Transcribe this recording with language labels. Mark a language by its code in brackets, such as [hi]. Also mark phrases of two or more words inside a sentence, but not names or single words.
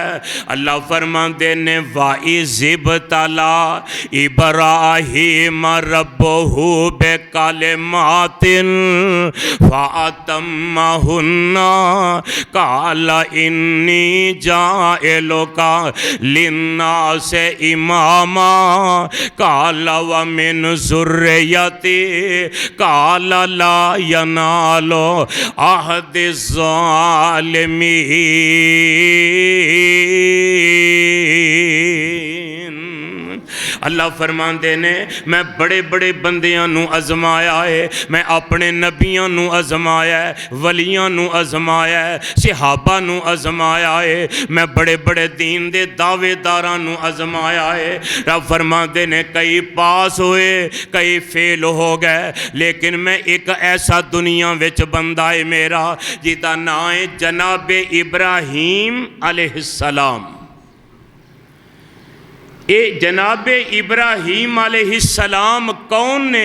[pa] ਅੱਲ੍ਹਾ ਫ਼ਰਮਾਂਦੇ ਨੇ [ar] وإذ ابتلى إبراهيم ربه بكلمات فأتمهن قال إني جاعلك للناس إماما قال ومن ذريتي قال لا ينال عهدي الظالمين. [pa] ਅੱਲ੍ਹਾ ਫ਼ਰਮਾਂਦੇ ਨੇ ਮੈਂ ਵੱਡੇ ਵੱਡੇ ਬੰਦਿਆਂ ਨੂੰ ਅਜ਼ਮਾਇਆ ਹੈ, ਮੈਂ ਆਪਣੇ ਨਬੀਆਂ ਨੂੰ ਅਜ਼ਮਾਇਆ ਹੈ, ਵਲੀਆਂ ਨੂੰ ਅਜ਼ਮਾਇਆ ਹੈ, ਸਹਾਬਾ ਨੂੰ ਅਜ਼ਮਾਇਆ ਹੈ, ਮੈਂ ਵੱਡੇ ਵੱਡੇ ਦੀਨ ਦੇ ਦਾਅਵੇਦਾਰਾਂ ਨੂੰ ਅਜ਼ਮਾਇਆ ਹੈ। ਰੱਬ ਫ਼ਰਮਾਂਦੇ ਨੇ ਕਈ ਪਾਸ ਹੋਏ, ਕਈ ਫ਼ੇਲ੍ਹ ਹੋ ਗਏ, ਲੇਕਿਨ ਮੈਂ ਇੱਕ ਐਸਾ ਦੁਨੀਆ ਵਿੱਚ ਬੰਦਾ ਹੈ ਮੇਰਾ ਜਿਹਦਾ ਨਾਮ ਹੈ ਜਨਾਬੇ ਇਬਰਾਹੀਮ ਅਲੈਹਿੱਸਲਾਮ। ਇਹ ਜਨਾਬੇ ਇਬਰਾਹੀਮ ਅਲੈਹਿੱਸਲਾਮ ਕੌਣ ਨੇ?